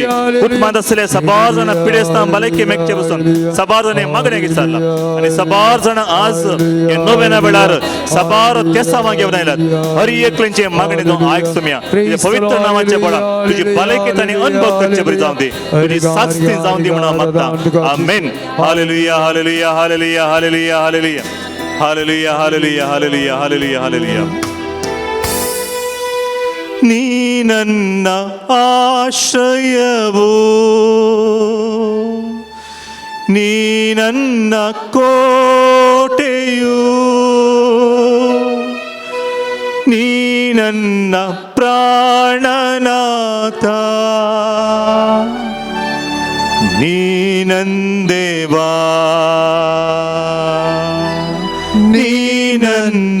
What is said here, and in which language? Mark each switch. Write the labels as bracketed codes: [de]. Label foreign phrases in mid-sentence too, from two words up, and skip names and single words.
[kok] कुटुंबांत आसले साबार जाणां पिडेस्ता भलायकी मेळचे पासून साबार जाणांनी मागणी विचारला आनी साबार जाणां आज हे नोवेना वेळार साबार तेसां घेवन आयल्यात. हर एकल्यांचे मागणी जावं आयक सुम्या. तुज्या पवित्र नांवाचे बळा तुजी भलायकी तांणी अनुभव करचे बरी जावं दी, तुजी साथ जावं दी म्हणून मागता. आमेन. हालेलुया, हालेलुया, हालेलुया, हालेलुया, हालेलुया, हालेलुया, हालेलुया, हालेलुया, हालेलुया, हालेलुया. [kn] ನೀ ನನ್ನ ಆಶ್ರಯವು, ನೀ ನನ್ನ ಕೋಟೆಯು, ನೀ ನನ್ನ ಪ್ರಾಣನಾಥ, ನೀ ನಂದೇವಾ, ನೀ ನನ್ನ